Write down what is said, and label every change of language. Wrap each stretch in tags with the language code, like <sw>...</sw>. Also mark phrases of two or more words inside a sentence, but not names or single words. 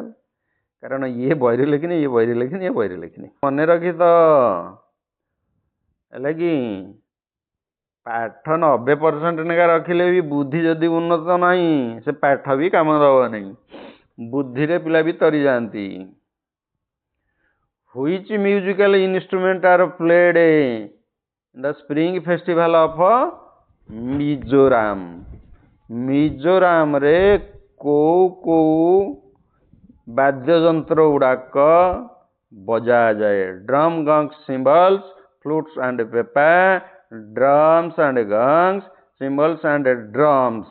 <or>କାରଣ ଇଏ ବହିରେ ଲେଖିନି, ଇଏ ବହିରେ ଲେଖିନି, ଇଏ ବହିରେ ଲେଖିନି। ମନେ ରଖି ତ, ହେଲା କି ପାଠ 90% ନେଖା ରଖିଲେ ବି ବୁଦ୍ଧି ଯଦି ଉନ୍ନତ ନାହିଁ, ସେ ପାଠ ବି କାମ ଦେବ ନାହିଁ। ବୁଦ୍ଧିରେ ପିଲା ବି ତରି ଯାଆନ୍ତି।</or> <en>Which musical instrument are played in the spring festival of Mizoram?</en> <or>ମିଜୋରାମରେ କୋଉ କୋଉ ବାଦ୍ୟଯନ୍ତ୍ର ଗୁଡ଼ାକ ବଜାଯାଏ?</or> <en>drum, gong, cymbals, flutes and pepa, drums and gongs, cymbals and drums.</en>